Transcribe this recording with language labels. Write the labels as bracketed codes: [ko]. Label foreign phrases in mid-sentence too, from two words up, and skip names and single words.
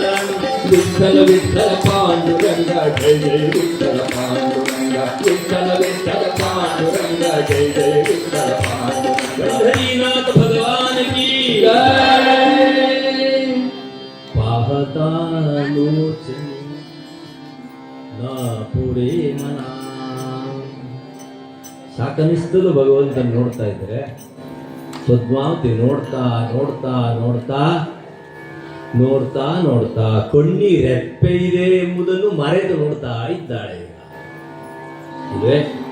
[mr] विठ्ठल विठ्ठल पांडुरंगा जय जय विठ्ठल पांडुरंगा विठ्ठल विठ्ठल पांडुरंगा जय जय विठ्ठल पांडुरंगा [hi] पंढरीनाथ भगवान की जय [mr] पाहता लोचनी ना पुढे मना [kn] ಸಾಕನಿಸ್ತಲು ಭಗವಂತನ ನೋಡ್ತಾ ಇದ್ರೆ ಪದ್ಮಾವತಿ ನೋಡ್ತಾ ನೋಡ್ತಾ ನೋಡ್ತಾ ನೋಡ್ತಾ ನೋಡ್ತಾ ಕಣ್ಣೀರೆಪ್ಪೆ ಇದೆ ಎಂಬುದನ್ನು ಮರೆತು ನೋಡ್ತಾ ಇದ್ದಾಳೆ ಈಗ. ಇಲ್ವೇ?